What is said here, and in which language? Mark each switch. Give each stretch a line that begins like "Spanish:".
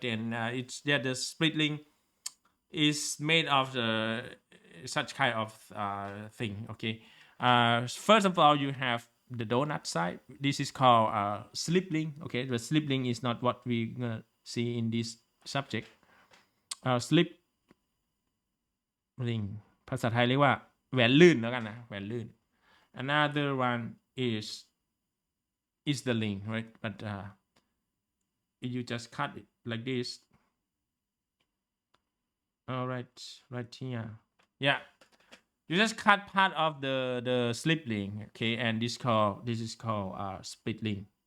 English: Then it's the split link is made of such kind of thing. Okay, first of all you have the donut side. This is called slip link. Okay, the slip link is not what we're gonna see in this subject.
Thai: Slip link ภาษาไทยเรียกว่าแหวนลื่นแล้วกันนะแหวนลื่น
English: Another one is the link, right? But you just cut it like this. All right, right here. Yeah, You just cut part of the slip link, okay, and this is called split link.